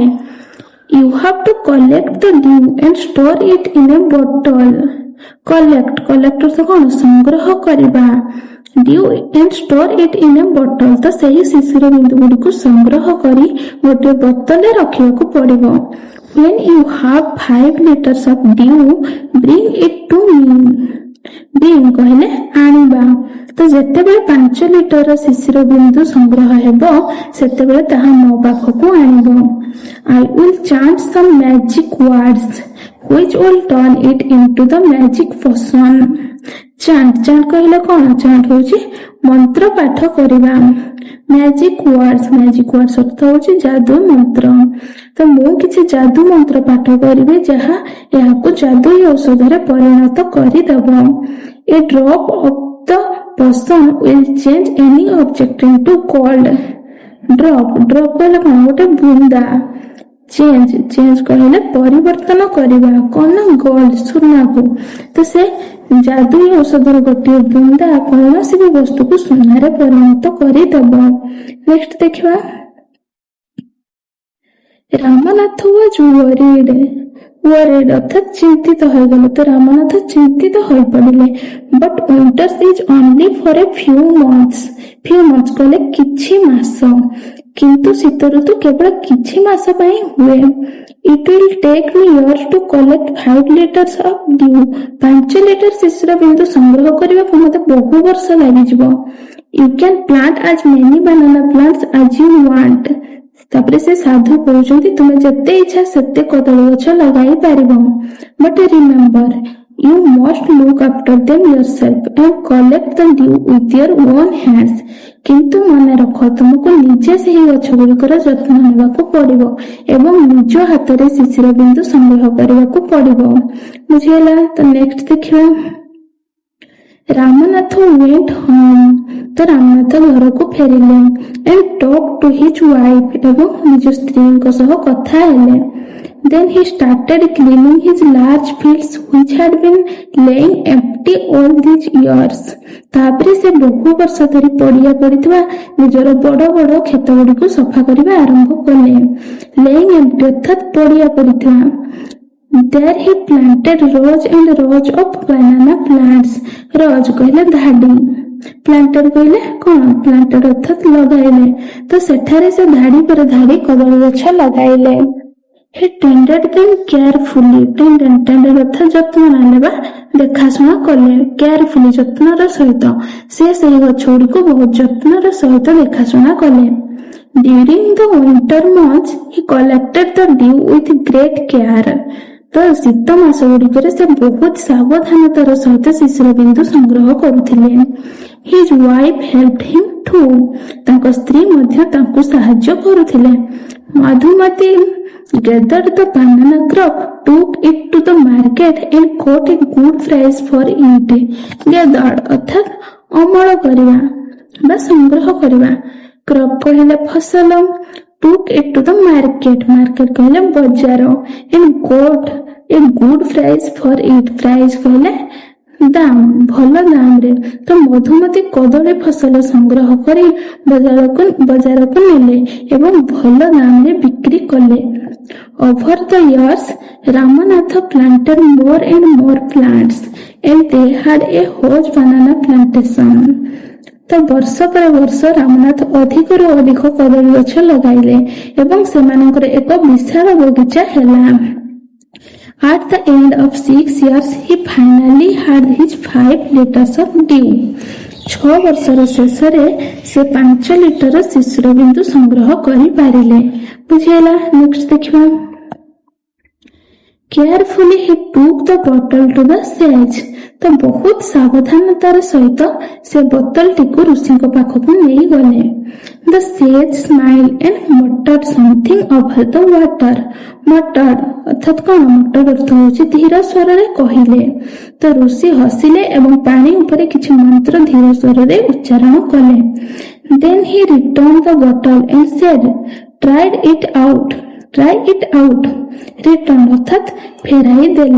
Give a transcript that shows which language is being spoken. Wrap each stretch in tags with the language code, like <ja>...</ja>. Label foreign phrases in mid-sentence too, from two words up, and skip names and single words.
<en>You have to collect the dew and store it in a bottle.</en> <or>Collect ଅର୍ଥ କଣ? ସଂଗ୍ରହ କରିବା।</or> <en>Dew and store it in a bottle,</en> <or>ତ ସେହି ଶିଶିର ବିନ୍ଦୁ ଗୁଡ଼ିକୁ ସଂଗ୍ରହ କରି ଗୋଟିଏ ବୋତଲରେ ରଖିବାକୁ ପଡିବ।</or> <en>When you have 5 liters of dew, bring it to me.</en> <or>Bring କହିଲେ ଆଣିବା। ତ ଯେତେବେଳେ 5 ଲିଟର ଶିଶିର ବିନ୍ଦୁ ସଂଗ୍ରହ ହେବ ସେତେବେଳେ ତାହା ମୋ ପାଖକୁ ଆଣିବ।</or> <en>I will chant some magic words which will turn it into the magic potion.</en> <or>ଚାଣ୍ଟ କହିଲେ କଣ? ଚାଣ୍ଟ ହଉଛି ମନ୍ତ୍ର ପାଠ କରିବା।</or> <en>magic words</en> <or>ଅର୍ଥ ହଉଛି ଯାଦୁ ମନ୍ତ୍ର। ତ ମୁଁ କିଛି ଯାଦୁ ମନ୍ତ୍ର ପାଠ କରିବି ଯାହା ଏହାକୁ ଯାଦୁଇ ଔଷଧରେ ପରିଣତ କରିଦେବ।</or> <en>A drop of the potion will change any object into gold.</en> <or>Drop କହିଲେ କଣ? ଗୋଟେ ବୁନ୍ଦା। ଚେଞ୍ଜ କହିଲେ ପରିବର୍ତ୍ତନ କରିବା, କଣ ନା ଗୋଲ୍ଡ, ସୁନାକୁ। ତ ସେ ଯାଦୁଇ ଔଷଧର ଗୋଟିଏ ବୁନ୍ଦା କୌଣସି ବି ବସ୍ତୁକୁ ସୁନାରେ ପରିଣତ କରିଦେବ। ନେକ୍ସଟ ଦେଖିବା। ରାମନାଥ</or> <en>was worried</en> <or>ଅର୍ଥାତ୍ ଚିନ୍ତିତ ହୋଇଗଲେ। ତ ରାମନାଥ ଚିନ୍ତିତ ହୋଇପଡ଼ିଲେ।</or> <en>But winters is only for a few months</en> <or>କହିଲେ କିଛି ମାସ, କିନ୍ତୁ ଶୀତ ଋତୁ କେବଳ କିଛି ମାସ ପାଇଁ ହୁଏ।</or> <en>It will take me years to collect 5 liters of dew.</en> <or>5 ଲିଟର ଶିଶିର ବିନ୍ଦୁ ସଂଗ୍ରହ କରିବାକୁ ମତେ ବହୁ ବର୍ଷ ଲାଗିଯିବ।</or> <en>You can plant as many banana plants as you want.</en> <or>ତାପରେ ସେ ସାଧୁ କହୁଛନ୍ତି ତୁମେ ଯେତେ ଇଚ୍ଛା ସେତେ କଦଳୀ ଗଛ ଲଗାଇ ପାରିବ।</or> <en>But remember, you must look after them yourself and collect the dew with your own hands.</en> <or>କିନ୍ତୁ ମନେ ରଖ, ତୁମକୁ ନିଜେ ସେହି ଗଛ ଗୁଡ଼ିକର ଯତ୍ନ ନେବାକୁ ପଡିବ ଏବଂ ନିଜ ହାତରେ ଶିଶିର ବିନ୍ଦୁ ସଂଗ୍ରହ କରିବାକୁ ପଡିବ। ବୁଝିଗଲା? ତ ନେକ୍ସଟ ଦେଖିବା। ରାମନାଥ</or> <en>went home.</en> <or>ତ ରାମନାଥ ଘରକୁ ଫେରିଲେ।</or> <en>and talked to his wife</en> <or>ଏବଂ ନିଜ ସ୍ତ୍ରୀଙ୍କ ସହ କଥା ହେଲେ।</or> <en>Then he started cleaning his large fields which had been laying empty all these years.</en> <or>ତାପରେ ସେ ବହୁ ବର୍ଷ ଧରି ପଡ଼ିଆ ପଡ଼ିଥିବା ନିଜର ବଡ଼ ବଡ଼ କ୍ଷେତ ଗୁଡ଼ିକୁ ସଫା କରିବା ଆରମ୍ଭ କଲେ। laying empty ଅର୍ଥାତ୍ ପଡ଼ିଆ ପଡ଼ିଥିବା।</or> <en>There he planted rows and rows of banana plants.</en> <or>rows କହିଲେ ଧାଡି, ପ୍ଲାଣ୍ଟେଡ କହିଲେ କଣ? ପ୍ଲାଣ୍ଟେଡ ଅର୍ଥାତ୍ ଲଗାଇଲେ। ତ ସେଠାରେ ସେ ଧାଡି ପରେ ଧାଡି କଦଳୀ ଗଛ ଲଗାଇଲେ।</or> <en>he tended them carefully.</en> <or>Tended ଅର୍ଥାତ୍ ଯତ୍ନ ନେବା, ଦେଖାଶୁଣା କଲେ। carefully ଯତ୍ନର ସହିତ ସେ ସେହି ଗଛ ଗୁଡ଼ିକୁ ବହୁତ ଯତ୍ନର ସହିତ ଦେଖାଶୁଣା କଲେ।</or> <en>During the winter months he collected the dew with great care.</en> <or>ତ ଶୀତ ମାସ ଗୁଡ଼ିକରେ ସେ ବହୁତ ସାବଧାନତାର ସହିତ ଶିଶିର ବିନ୍ଦୁ ସଂଗ୍ରହ କରୁଥିଲେ।</or> <en>His wife helped him too.</en> <or>ତାଙ୍କ ସ୍ତ୍ରୀ ମଧ୍ୟ ତାଙ୍କୁ ସାହାଯ୍ୟ କରୁଥିଲେ।</or> <en>Madhumati gathered the banana crop, took it to the market and got a good price for it.</en> <or>Gathered ଅର୍ଥାତ୍ ଅମଳ କରିବା ବା ସଂଗ୍ରହ କରିବା। crop କହିଲେ ଫସଲ,</or> <en>took it to the market</en> <or>କହିଲେ ବଜାର,</or> <en>and got a good price for it.</en> <or>price କହିଲେ ଦାମ, ଭଲ ଦାମରେ। ତ ମଧୁମତି କଦଳୀ ଫସଲ ସଂଗ୍ରହ କରି ବଜାରକୁ ନେଲେ ଏବଂ ଭଲ ଦାମରେ ବିକ୍ରି କଲେ।</or> <en>Over the years, Ramanatha planted more and more plants and they had a huge banana plantation.</en> <or>ତ ବର୍ଷ ପରେ ବର୍ଷ ରାମନାଥ ଅଧିକରୁ ଅଧିକ କଦଳୀ ଗଛ ଲଗାଇଲେ ଏବଂ ସେମାନଙ୍କର ଏକ ବିଶାଳ ବଗିଚା ହେଲା।</or> <en>At the end of 6 years, he finally had his 5 liters of dew.</en> <or>6 ବର୍ଷର ଶେଷରେ ସେ 5 ଲିଟର ଶିଶିର ବିନ୍ଦୁ ସଂଗ୍ରହ କରିପାରିଲେ। ବୁଝିହେଲା? ନେକ୍ସଟ ଦେଖିବା।</or> <en>Carefully he took the bottle to the sage.</en> <or>ତ ବହୁତ ସାବଧାନତାର ସହିତ ସେ ବୋତଲଟିକୁ ଋଷିଙ୍କ ପାଖକୁ ନେଇଗଲେ।</or> <en>The sage smiled and muttered something over the water.</en> <or>Muttered ଅର୍ଥାତ୍ କଣ? muttered ଅର୍ଥ ହେଉଛି ଧୀର ସ୍ୱରରେ କହିଲେ। ତ ଋଷି ହସିଲେ ଏବଂ ପାଣି ଉପରେ କିଛି ମନ୍ତ୍ର ଧୀର ସ୍ୱରରେ ଉଚ୍ଚାରଣ କଲେ।</or> <en>Then he returned the bottle and said, try it out.</en> <or>ରିଟର୍ନ ଅର୍ଥାତ୍ ଫେରାଇ ଦେଲେ।</or>